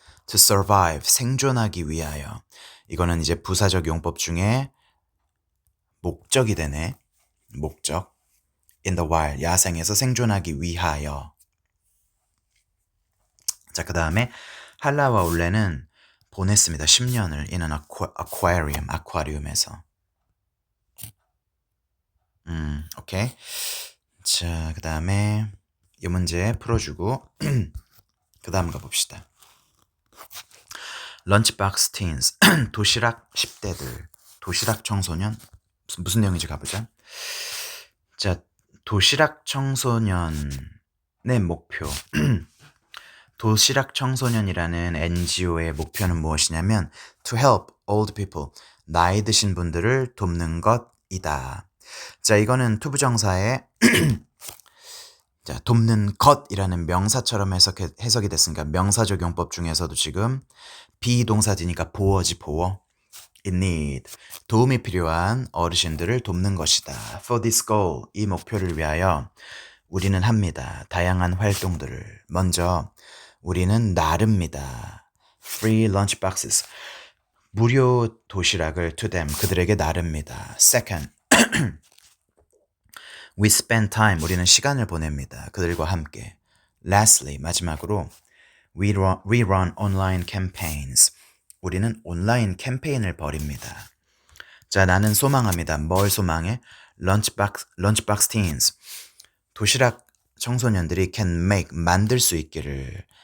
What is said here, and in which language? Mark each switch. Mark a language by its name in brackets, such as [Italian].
[English] To survive [Korean] 생존하기 위하여. 이거는 이제 부사적 용법 중에 목적이 되네. 목적. [English] In the wild [Korean] 야생에서 생존하기 위하여. 자, 그 다음에 할라와 올레는 보냈습니다. 10년을 [English] in an aquarium, [Korean] 아쿠아리움에서. 오케이. 자, 그 다음에 이 문제 풀어주고 그 다음 가봅시다. 런치박스 teens, 도시락 10대들, 도시락 청소년, 무슨 내용인지 가보자. 자, 도시락 청소년의 목표. 도시락 청소년이라는 NGO의 목표는 무엇이냐면 [English] to help old people, [Korean] 나이 드신 분들을 돕는 것이다. 자, 이거는 투부정사에 자, 돕는 것이라는 명사처럼 해석이 됐으니까 명사적 용법 중에서도 지금 비동사지니까 보어지 보어. [English] In need, [Korean] 도움이 필요한 어르신들을 돕는 것이다. [English] For this goal, [Korean] 이 목표를 위하여 우리는 합니다. 다양한 활동들을. 먼저 우리는 나릅니다. [English] Free lunch boxes, [Korean] 무료 도시락을 [English] to them, [Korean] 그들에게 나릅니다. [English] Second, we spend time, [Korean] 우리는 시간을 보냅니다. 그들과 함께. [English] Lastly, [Korean] 마지막으로 [English] we run online campaigns, [Korean] 우리는 온라인 캠페인을 벌입니다. 자, 나는 소망합니다. 뭘 소망해? [English] lunchbox teens, [Korean] 도시락 청소년들이 [English] can make, [Korean] 만들 수 있기를.